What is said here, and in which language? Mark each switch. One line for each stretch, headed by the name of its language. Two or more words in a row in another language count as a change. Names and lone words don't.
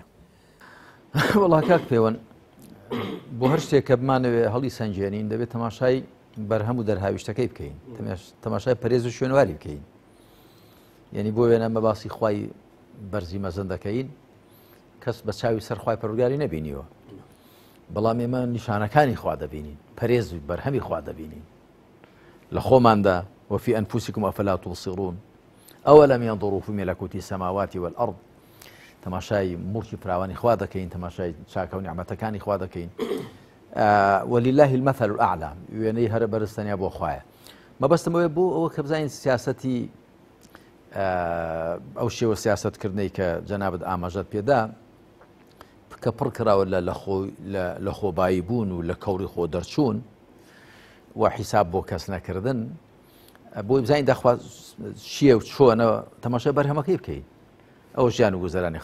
Central Kurdish: وەڵا کاک پێوەن بۆ هەر شتێک کە بمانەوێ هەڵی سەنجێنین دەبێت تەماشای بەرهەم و دەرهاویشتەکەی بکەین تەماشای پەرێز و شوێنواری بکەین یعنی بۆ وێنە مە باسی خوای بەرزی مەزن دەکەین کەس بە چاوی سەر خوای پەروەردگاری نەبینیوە بەڵام ئێمە نیشانەکانی خوا دەبینین پەرێز و بەرهەمی خوا دەبینین لە خۆماندا
Arabic: وفي أنفسكم أفلا تبصرون أولم ينظروا في ملكوت السماوات والأرض
Central Kurdish: تماشای مورکی فراوانی خوا دەکەین تەماشای چاکە و نیعمەتەکانی خوا دەکەین
Arabic: ولله المثل الأعلى
Central Kurdish: وێنەی هەرە بەرزتەنیا بۆ خوایە مەبەستمەوەی بۆ ئەوە کە بزانین سیاسەتی ئەو شێوە سیاسەتکردنەی کە جەنابەت ئاماژەت پێدا کە پڕ کراوە لە خۆبایی بوون و لە کەوری خۆ دەرچوون و حیساب بۆ کەس نەکردن بۆی بزانین داخوا چییە و چۆنە تەماشای بەرهەمەکەی بکەین ئەو ژیان و گوزەرانی